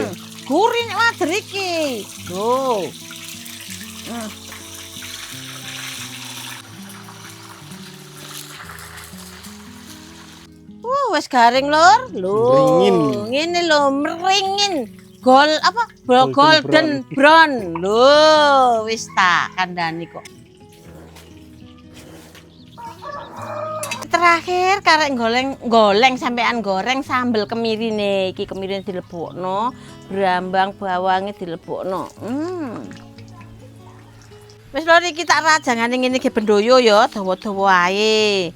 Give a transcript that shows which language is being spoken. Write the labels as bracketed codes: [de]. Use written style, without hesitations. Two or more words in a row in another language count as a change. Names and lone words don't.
[jv] Gurih nek wader iki. Lho. Wis garing lur. Lho. Meringin. Ngene lho, meringin. Gol apa? [en] Golden Golden brown. [jv] Lho, wis tak kandhani kok. Terakhir karek goleng sampean goreng sambel kemirine. Iki kemirine dilebokno, brambang bawange dilebokno. Wis lho iki tak rajangane ngene iki bendoyo ya, dawa-dawa ae.